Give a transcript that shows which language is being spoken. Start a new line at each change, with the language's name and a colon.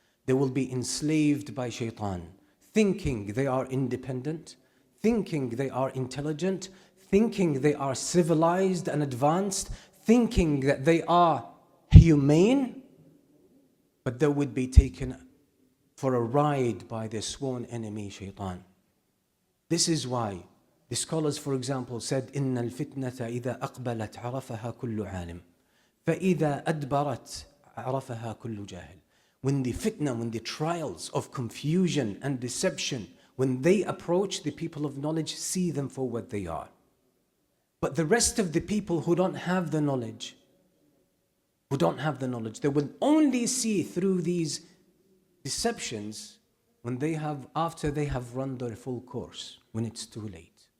English: They will be enslaved by shaitan, thinking they are independent, thinking they are intelligent, thinking they are civilized and advanced, thinking that they are humane, but they would be taken for a ride by their sworn enemy, shaitan. This is why the scholars, for example, said,
Arabic: إِنَّ الْفِتْنَةَ إِذَا أَقْبَلَتْ عَرَفَهَا كُلُّ عَالِمٍ فَإِذَا أَدْبَرَتْ عَرَفَهَا كُلُّ جَاهِلٍ.
English: When the fitna, when the trials of confusion and deception, when they approach, the people of knowledge see them for what they are. But the rest of the people who don't have the knowledge, they will only see through these deceptions after they have run their full course, when it's too late.